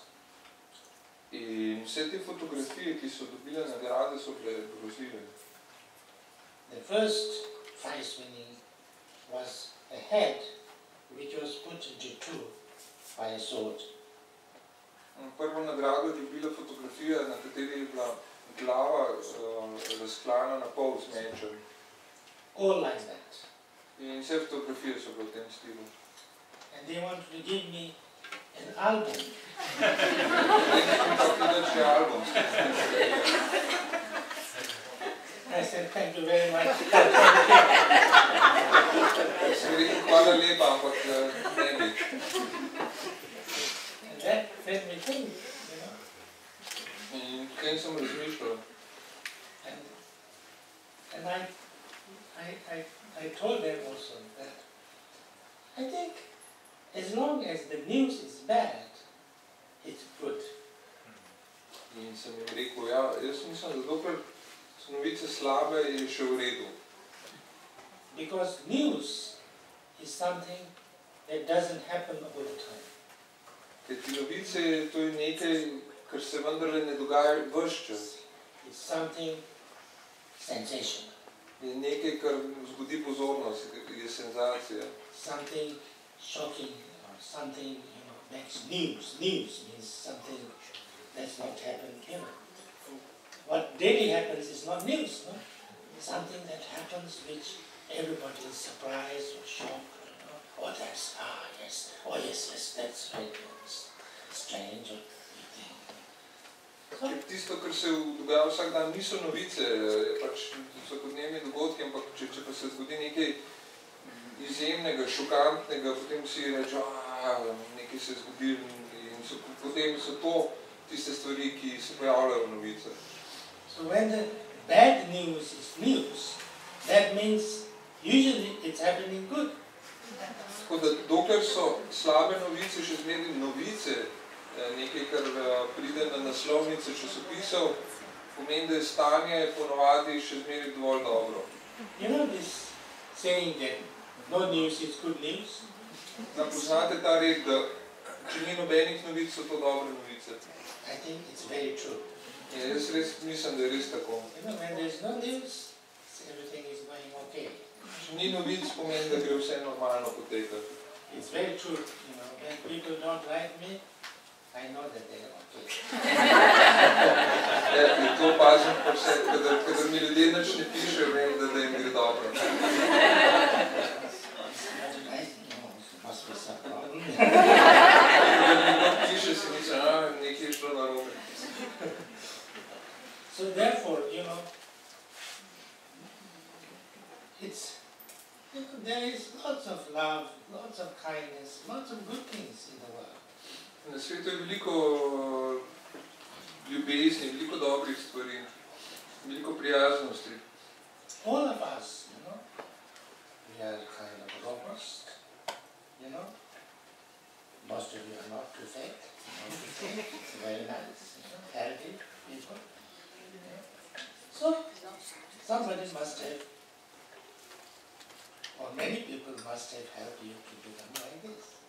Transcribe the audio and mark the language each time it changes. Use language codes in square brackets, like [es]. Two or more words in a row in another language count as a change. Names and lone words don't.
[sl] In vse te fotografije, ki so dobile nagrade, so bile grozljive. [en] The first prize-winning was a head which was put into two by a sword. [sl] Prvo nagrado je dobila fotografija, na kateri je bila glava razklana na pol z mečem. [en] All like that. [sl] In vse fotografije so bile v tem stilu. [en] And they wanted to give me an album. I said, thank you very much. [sl] Hvala lepa, ampak ne bi. [en] And that made me think, [sl] In kaj sem razmišljal? [en] And I told them also that I think as long as the news is bad, it's good. [sl] In sem jim rekel, ja, jaz mislim, da dokler so novice slabe, je še v redu. [en] Because news is something that doesn't happen all the time. [sl] Kajti novice, to je nekaj, kar se vendarle ne dogaja ves čas. [en] It's something sensational. [sl] Je nekaj, kar vzbudi pozornost, je senzacija. [en] Something shocking or something, makes news. News means something that's not happened here. What daily happens is not news, no? Something that happens which everybody is surprised or shocked, Oh, that's, yes, yes, that's right, strange or thing. [sl] Tisto, kar se dogaja vsak dan, niso novice, pač vsakodnevni dogodki, ampak če pa se zgodi nekaj izjemnega, šokantnega, potem vsi rečejo, nekaj se je zgodilo in potem so to tiste stvari, ki se pojavljajo v novicah. [en] So when the bad news is news, that means usually it's happening good. [sl] Tako da dokler so slabe novice, še zmeraj novice, nekaj, kar pride na naslovnice časopisov, pomeni, da je stanje ponovadi še zmeraj dovolj dobro. [en] You know this saying that no news is good news? [sl] Poznate ta red, da če ni nobenih novic, so to dobre novice. [en] I think it's very true. [sl] Jaz res mislim, da je res tako. [en] When there's no news, everything is going okay. [sl] Ni novic pomeni, da gre vse normalno potekati. [en] It's very true, you know, when people don't like me, I know that they are okay. [sl] Ja, to opazim pa vse, kadar mi ljudje nič ne pišejo, vem, da jim gre dobro. [en] Must be some problem. [sl] Kadar mi kdo piše, si mislim, nekaj je šlo narobe. [en] So therefore, you know, there is lots of love, lots of kindness, lots of good things in the world. [sl] Na svetu je veliko ljubezni, veliko dobrih stvari, veliko prijaznosti. [en] All of us, you know, we are kind of robust, you know. Most of you are not too fat, very nice, you know, healthy people. You know. So, somebody must have, or many people must have helped you to become like this.